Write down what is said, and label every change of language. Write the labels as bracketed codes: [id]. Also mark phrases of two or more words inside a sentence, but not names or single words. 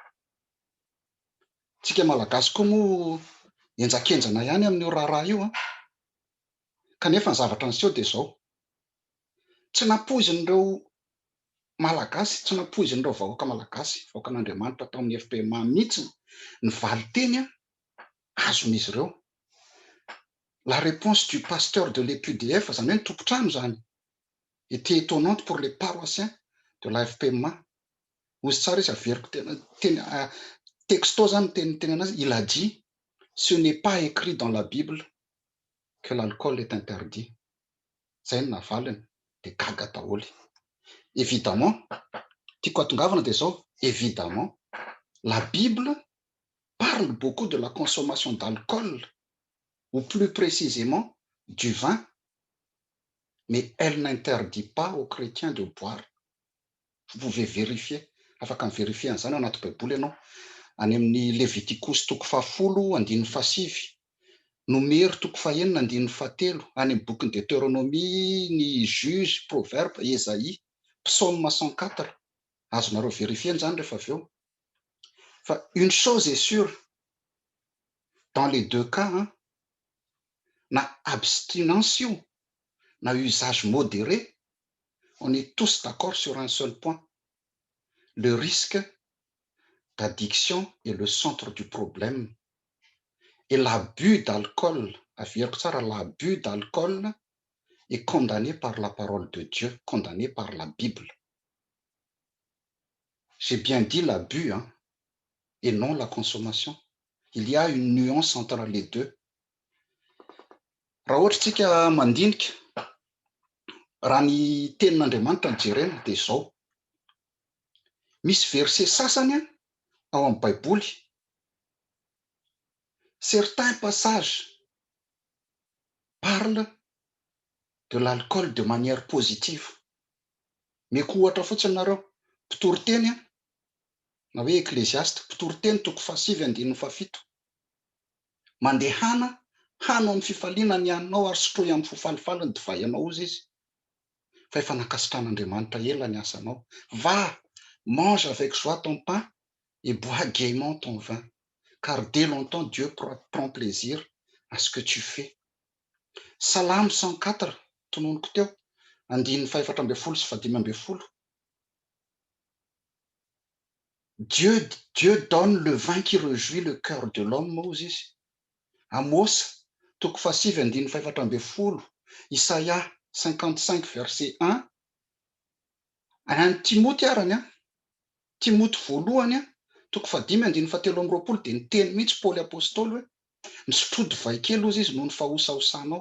[mg] Tsika malagasy koa moa enjakenjana ihany amin'io raharaha io kanefa ny zavatra niseho dia zao. Tsy nampoizin'ireo malagasy, tsy nampoizin'ireo vahoaka malagasy, vahoakan'Andriamanitra tao amin'ny FPMA mihitsy ny valiteny azon'izy ireo. [fr] La réponse du pasteur de l'EPUDF, [mg] zany hoe ny tompotrano zany, [fr] était étonnante pour les paroissiens de la FPMA. [mg] Ozy tsara izy averiko texto zany teny anazy, [fr] il a dit ce n'est pas écrit dans la Bible que l'alcool est interdit. [mg] Zay ny navaliny dia gaga daholo. Évidemment, tiako atongavana dia zao, [fr] évidemment, la Bible parle beaucoup de la consommation d'alcool, ou plus précisément du vin, mais elle n'interdit pas aux chrétiens de boire. Vous pouvez vérifier, [mg] afaka mivérifie an'izany ao anaty baiboly ianao, any amin'ny Leviticus 10:15, Nomero 9:1-7, any amin'ny boky ny Deutéronomie, ny Juge, Proverbe, Esaïe, Psaume 104, azonareo vérifier zany rehefa avy eo. [fr] Fa une chose est sûre, dans les deux cas, na abstinention, na usage modéré, on est tous d'accord sur un seul point. Le risque d'addiction est le centre du problème. Et l'abus d'alcool, [mg] averiko tsara, [fr] l'abus d'alcool est condamné par la parole de Dieu, condamné par la Bible. J'ai bien dit l'abus, et non la consommation. Il y a une nuance entre les deux. [mg] Raha ohatra tsika mandinika, raha ny tenin'Andriamanitra ny jerena dia zao. Misy verset sasany ao amin'ny baiboly, [fr] certains passages parlent de l'alcool de manière positive. [mg] Meko ohatra fotsiny nareo, mpitoriteny na hoe ecclésiaste, mpitoriteny 5:7. Mandehana, hano amin'ny fifaliana ny haninao ary sotroy amin'ny fofalifaly ny divay anao ozy izy. Fa efa nankasitran'Andriamanitra ela ny asanao. [fr] Va, mange avec joie ton pain et bois gaiement ton vin, car dès longtemps Dieu prend plaisir à ce que tu fais. [mg] Salame 104, tononoko teo, 5:4-5. [fr] Dieu donne le vin qui réjouit le cœur de l'homme, Moses. [mg] Amos 5:4, Isaïa 55 verset 1. Any Timoty arany Timoty voalohany 5:7 dia niteny mihitsy Paoly apôstôly hoe misotro divay kely ozy izy noho ny fahosahosanao.